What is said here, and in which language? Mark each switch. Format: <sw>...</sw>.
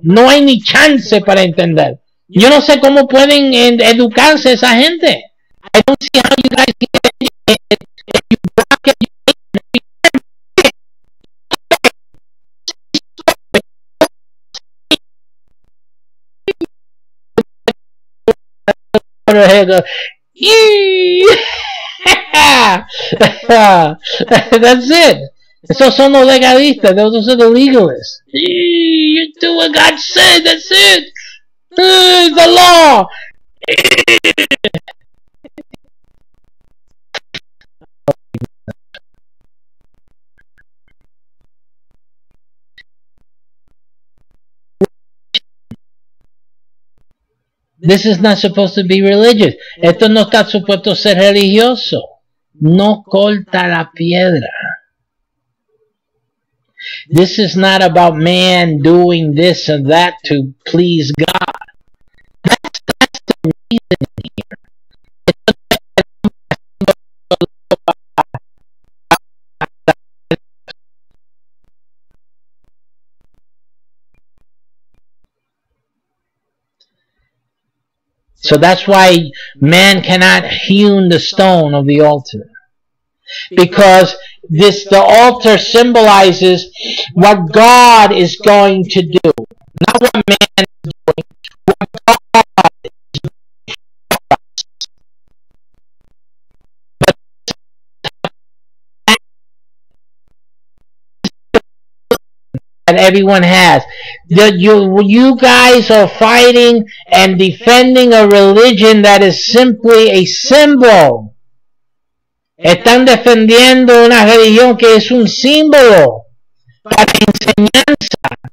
<es>No hay ni chance para entender. Yo no sé cómo pueden educarse esa gente.</es> <en>I don't see how you guys can if you block it. That's it.</en> <es>Esos son los legalistas.</es> <en>Those are the legalists. You do what God said. That's it. The law. This is not supposed to be religious.</en> <es>Esto no está supuesto ser religioso. No corta la piedra.</es> <en>This is not about man doing this and that to please God. That's the reason here. So that's why man cannot hew the stone of the altar. Because the altar symbolizes what God is going to do. Not what man is doing. What God is doing. That everyone has. You guys are fighting and defending a religion that is simply a symbol.</en> <es>Están defendiendo una religión que es un símbolo para enseñanza.</es>